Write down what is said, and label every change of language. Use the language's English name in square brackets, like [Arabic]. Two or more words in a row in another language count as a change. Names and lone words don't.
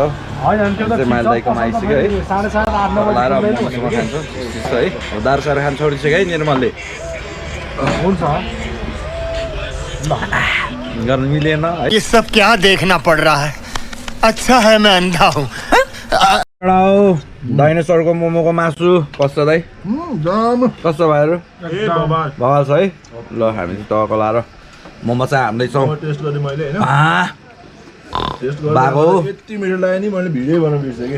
[Nepali] माइल दाइकोमा आइसक्यो है। लाएर मोमोसोमो खान्छौँ त्यस्तो है। अब दारू सारू खानु छोडिसक्यो है निर्मलले। हुन्छ गर्नु मिलेन है। [Hindi] ये सब क्या देखना पड़ रहा है? अच्छा है मैं अंधा हूँ। [Nepali] डाइनोसरको मोमोको मासु कस्तो दाइ? कस्तो भाइहरू? बवाल छ है। ल हामी चाहिँ टक्क लाएर मोमो चाहिँ हान्दैछौँ। टेस्ट गरेँ मैले होइन, टेस्ट बाको यति मिठो लाग्यो नि, मैले भिडियो बनाउनु बिर्सेँ